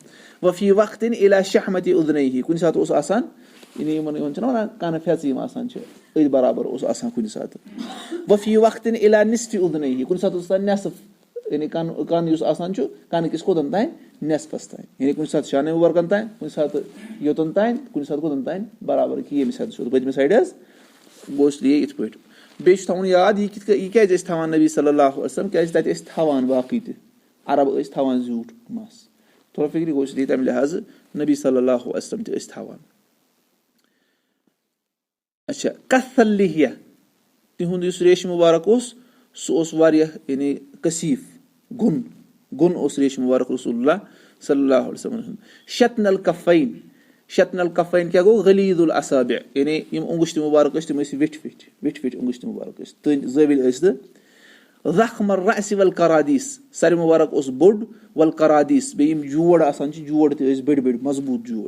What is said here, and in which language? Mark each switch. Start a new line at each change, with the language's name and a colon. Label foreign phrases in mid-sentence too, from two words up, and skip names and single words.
Arabic: وفی وقتن الی شحمتِ اذنیہ
Kashmiri: کُنہِ ساتہٕ اوس آسان یعنی یِمن چھِنہ ونان کنہٕ پھیژٕ یِم آسان چھِ أتھۍ برابر اوس آسان کُنہِ ساتہٕ.
Arabic: وفی وقتن الی نصفِ اذنیہ
Kashmiri: کُنہِ ساتہٕ اوس آسان نٮ۪صف یعنی کن یُس آسان چھُ کنہٕ کِس کوٚتن تانۍ نٮ۪صفس تانۍ یعنی کُنہِ ساتہٕ شانہ مُبارکن تانۍ کُنہِ ساتہٕ یوٚتن تانۍ کُنہِ ساتہٕ کوٚتن تانۍ برابر کہِ ییٚمہِ سایڈٕ سیوٚد پٔتمہِ سایڈٕ حظ گوٚو
Urdu: اس لیے
Kashmiri: یِتھ پٲٹھۍ. بیٚیہِ چھُ تھاوُن یاد یہِ کیازِ ٲسۍ تھاوان نبی
Arabic: صلی اللہ علیہ وسلم
Kashmiri: کیازِ تتہِ ٲسۍ تھاوان باقٕے تہِ عرب ٲسۍ تھاوان زیوٗٹھ مس تھوڑا فِکرِ گوٚو
Urdu: اس لیے
Kashmiri: تمہِ لحاظہٕ نبی
Arabic: صلی اللہ علیہ وسلم
Kashmiri: تہِ ٲسۍ تھاوان. اچھا
Arabic: کث اللحیہ
Kashmiri: تِہُنٛد یُس ریشہِ مُبارک اوس سُہ اوس واریاہ یعنی کثیٖف گوٚن اوس ریشہِ مُبارک رسول اللہ
Arabic: صلی اللہ علیہ وسلم
Kashmiri: ہُنٛد.
Arabic: شطن الکفین
Kashmiri: کیاہ گوٚو
Arabic: غلیظ الاصابع
Kashmiri: یعنی یِم انگشتہِ مُبارک ٲسۍ تِم ٲسۍ ویٹھۍ انگشتہِ مُبارک ٲسۍ تٔنۍ زٲوِل ٲسۍ تہٕ
Arabic: ضخم الرأس والقرادیس
Kashmiri: سارِ مُبارک اوس بوٚڑ والقرادیس بیٚیہِ یِم جوڑ آسان چھِ جوڑ تہِ ٲسۍ بٔڑۍ بٔڑۍ مضبوٗط جوڑ.